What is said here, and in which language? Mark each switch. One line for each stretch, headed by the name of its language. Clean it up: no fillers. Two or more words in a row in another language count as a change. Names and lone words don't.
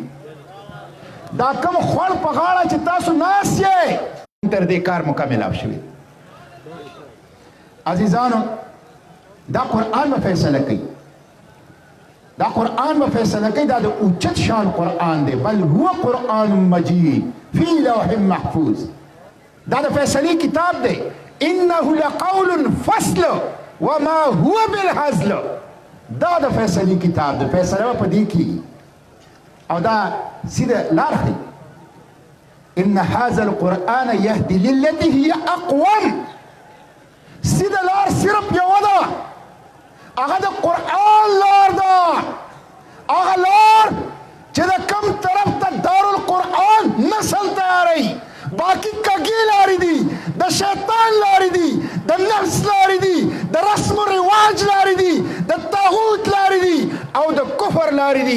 Pashto: دا کوم خوړ په غاړه چې تاسو ناست یې تر دې کار مکمل شوی. عزیزانو دا قرآن به فیصله کوي. دا قرآن به فیصله کوي. دا د اوچت شان قرآن دی.
Arabic: بل هو قرآن مجید فی لوح محفوظ.
Pashto: دا د فیصلې کتاب دی.
Arabic: انه لقول فصل وما هو بالهزل.
Pashto: دا د فیصلې کتاب دی. فیصله په دې کې او دا سیده لار ښیي.
Arabic: ان هذا القرآن يهدي للتي هي اقوم.
Pashto: سیده لار صرف یوه ده، هغه د قرآن لار ده. هغه لار چې د کم طرف ته دارالقرآن نسل تیاروي. باقي کږې لارې دي، د شیطان لارې دي، د نفس لارې دي، د رسم و رواج لارې دي، د طاغوت لارې دي او د کفر لارې دي.